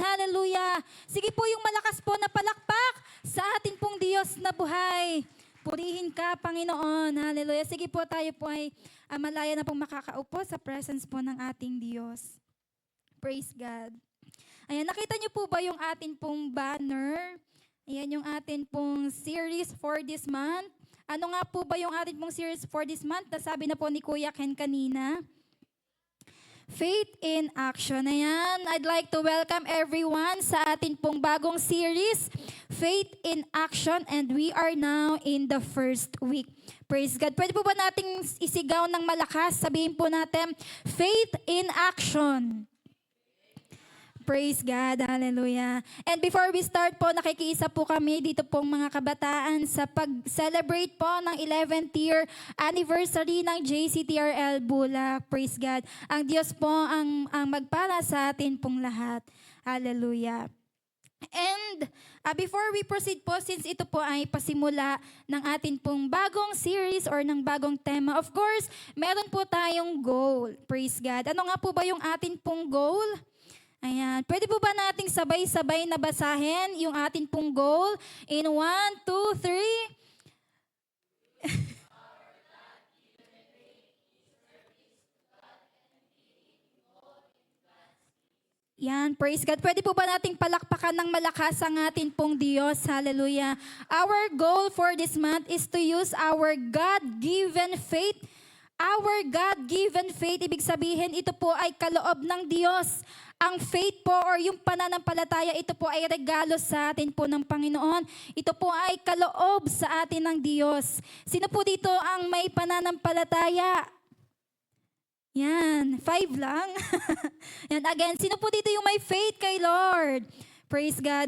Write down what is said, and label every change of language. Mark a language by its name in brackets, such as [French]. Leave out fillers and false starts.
[Filipino] Hallelujah. Sige po yung malakas po na palakpak sa atin pong Diyos na buhay. Purihin ka, Panginoon. Hallelujah. Sige po, tayo po ay malaya na pong makakaupo sa presence po ng ating Diyos. Praise God. Ayan, nakita niyo po ba yung atin pong banner? Ayan yung atin pong [English] series for this month. [Filipino] Ano nga po ba yung atin pong series for this month? Nasabi na po ni Kuya Ken kanina. Faith in Action. [English] Ayan, I'd like to welcome everyone [Filipino] sa atin pong bagong series, [English] Faith in Action, and we are now in the first week. Praise God. [Filipino] Pwede po ba nating isigaw ng malakas? Sabihin po natin, Faith in Action. Praise God. Hallelujah. [English] And before we start [Filipino] po, nakikiisa po kami dito pong mga kabataan sa pag-celebrate po ng 11th year anniversary ng JCTRL Bulak. Praise God. Ang Diyos po ang magpala sa atin pong lahat. Hallelujah. [English] And before we proceed [Filipino] po, since ito po ay pasimula ng atin pong bagong series or ng bagong tema, of course, meron po tayong goal. Praise God. Ano nga po ba yung atin pong goal? Ayan. Pwede po ba nating sabay-sabay na basahin yung atin pong goal in 1, 2, 3? Yan, praise God. Pwede po ba nating palakpakan ng malakas ang atin pong Diyos? Hallelujah. [English] Our goal for this month is to use our God-given faith. Our God-given faith, [Filipino] ibig sabihin, ito po ay kaloob ng Diyos. Ang faith po or yung pananampalataya, ito po ay regalo sa atin po ng Panginoon. Ito po ay kaloob sa atin ng Diyos. Sino po dito ang may pananampalataya? Yan, 5 lang. Yan, again, sino po dito yung may faith kay Lord? Praise God.